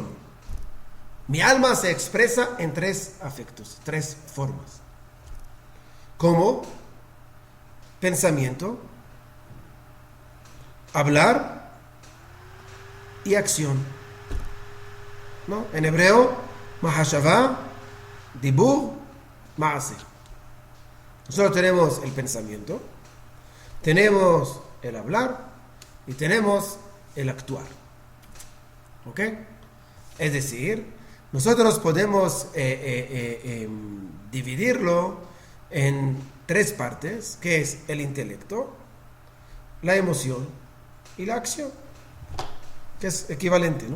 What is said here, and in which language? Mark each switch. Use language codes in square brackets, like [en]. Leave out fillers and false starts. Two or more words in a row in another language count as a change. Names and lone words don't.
[es] Mi alma se expresa en 3 afectos, 3 formas. Como pensamiento, hablar y acción. ¿no? En hebreo, [he] מחשבה, דיבור, מעשה. [es] Nosotros tenemos el pensamiento, tenemos el hablar y tenemos el actuar. ¿Ok? Es decir, nosotros podemos dividirlo en tres partes, que es el intelecto, la emoción y la acción, que es equivalente, ¿no?